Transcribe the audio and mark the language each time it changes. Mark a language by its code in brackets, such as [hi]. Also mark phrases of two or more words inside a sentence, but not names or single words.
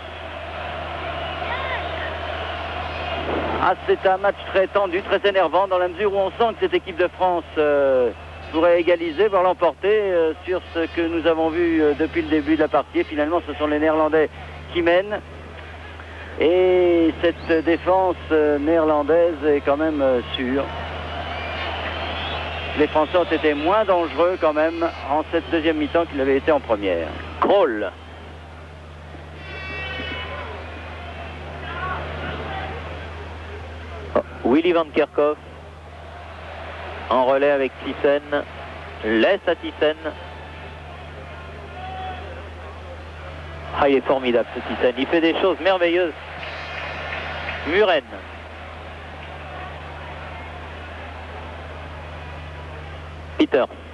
[fr] C'est un match très tendu, très énervant dans la mesure où on sent que cette équipe de France pourrait égaliser, voire l'emporter sur ce que nous avons vu depuis le début de la partie. Et finalement, ce sont les Néerlandais qui mènent. Et cette défense néerlandaise est quand même sûre. Les Français ont été moins dangereux quand même en cette deuxième mi-temps qu'ils l'avaient été en première. Krol. Willy Van Kerkhoff en relais avec Thyssen. Laisse à Thyssen. Il est formidable ce Thyssen. Il fait des choses merveilleuses. Muren. Peters.